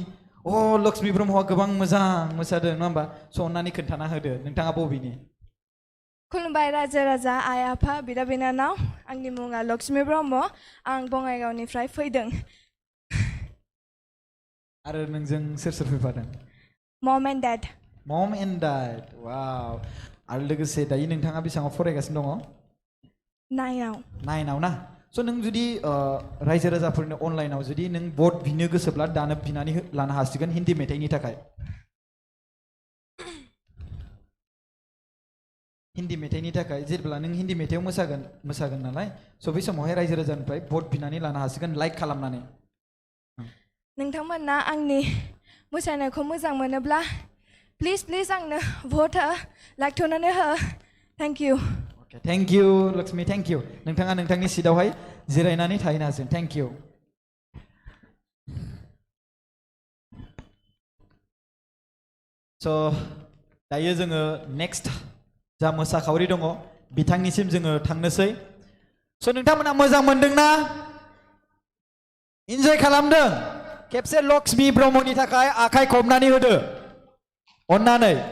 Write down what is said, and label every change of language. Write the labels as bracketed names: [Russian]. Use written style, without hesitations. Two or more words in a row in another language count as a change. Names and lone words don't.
[Bodo] लक्ष्मी ब्रह्मआ गोबां मोजां मोसादों नङा होमबा? स' अन्नानै खोन्थाना होदो नोंथाङा बबेनि? खुलुमबाय रायजो राजा आइ आफा बिदा बिनानाव. आंनि मुङा लक्ष्मी ब्रह्म. आं बङाइगावनिफ्राय फैदों. आरो नोंजों सोर फैफादों? [English] Mom and dad. Mom and dad. [Bodo] वाव. आरो लोगोसे दायो नोंथाङा बेसेबां फरायगासिनो दङ? 9 आव. 9 आव ना? स' नों जुदि रायजो राजाफोरनो अनलाइनाव जुदि नों भट बिनो गोसोब्ला दानो बिनानै लानो हासिगोन हिन्दी मेथाइनि थाखाय. हिन्दी मेथाइनि थाखाय जेब्ला नों हिन्दी मेथाइआव मोसागोन नालाय स' बै समावहाय रायजो राजानिफ्राय भट बिनानै लानो हासिगोन लाइक खालामनानै. नोंथांमोना आंनि मोसानायखौ मोजां मोनोब्ला प्लिज आंनो भट हो, लाखिथ'नानै हो. [English] thank you. Okay, thank you लक्ष्मी, thank you. [Bodo] नोंथाङा नोंथांनि सिटआवहाय जिरायनानै थाहैनो हासिगोन. [English] thank you. [Bodo] स' दायो जोङो नेक्स्ट जा मोसाखावरि दङ बिथांनिसिम जोङो थांनोसै स' नोंथांमोना मोजां मोनदोंना इन्जय खालामदों खेबसे लक्ष्मी ब्रह्मनि थाखाय आखाइ खबनानै होदो अन्नानै